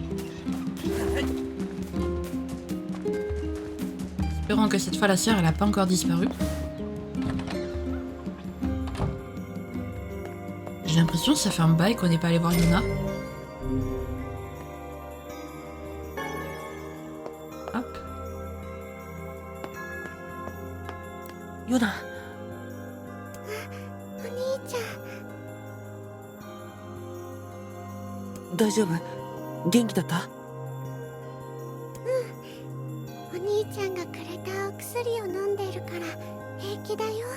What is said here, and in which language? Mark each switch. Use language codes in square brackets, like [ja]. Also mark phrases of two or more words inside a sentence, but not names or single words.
[fr] Espérons que cette fois la sœur elle a pas encore disparu. J'ai l'impression que ça fait un bail qu'on n'est pas allé voir Yona. Hop. Yona, [ja] お兄ちゃん、大丈夫？元気だった？お兄ちゃんがくれたお薬を飲んでるから平気だよ。